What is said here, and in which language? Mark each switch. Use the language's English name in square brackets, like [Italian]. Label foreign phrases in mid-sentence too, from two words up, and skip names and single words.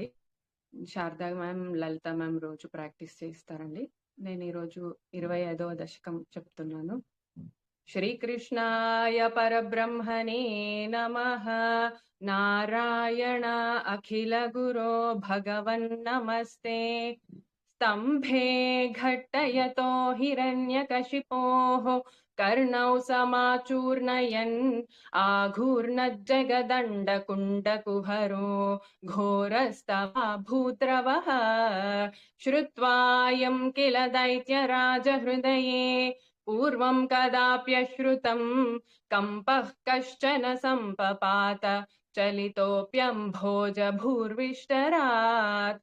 [Telugu] శారదా మ్యామ్, లలిత మ్యామ్ రోజు ప్రాక్టీస్ చేస్తారండి. నేను ఈరోజు 25వ దశకం చెప్తున్నాను. [Sanskrit] శ్రీకృష్ణాయ పరబ్రహ్మణే నమః. నారాయణ అఖిల గురో భగవన్ నమస్తే. स्तम्भे घट्टयतो हिरण्यकशिपोः कर्णौ समाचूर्णयन् आघूर्णज्जगदण्डकुण्डकुहरो घोरस्तवाभूद्रवः। श्रुत्वायं किल दैत्यराजहृदये पूर्वं कदाप्यश्रुतं कम्पः कश्चन सम्पपात चलितोऽप्यम्भोजभूर्विष्टरात्।